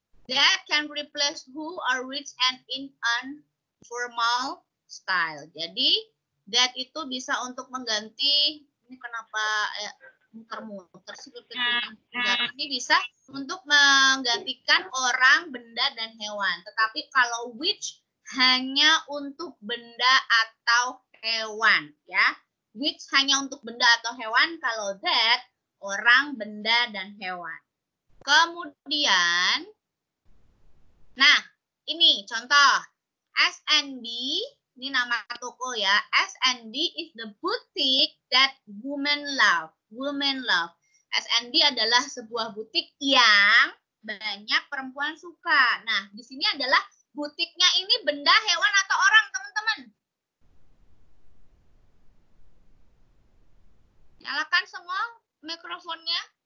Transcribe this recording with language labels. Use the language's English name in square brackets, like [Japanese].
[English] That can replace who or which and in an formal style. [Indonesian] Jadi, that itu bisa untuk mengganti, ini kenapa muter-muter sih, ini bisa untuk menggantikan orang, benda, dan hewan. Tetapi kalau which hanya untuk benda atau hewan, ya. Which hanya untuk benda atau hewan, kalau that orang, benda, dan hewan. Kemudian, nah, ini contoh. S&B, ini nama toko ya. [English] S&B is the boutique that women love. Women love. [Indonesian] S&B adalah sebuah butik yang banyak perempuan suka. Nah, di sini adalah butiknya ini benda, hewan, atau orang, teman-teman? Nyalakan semua mikrofonnya.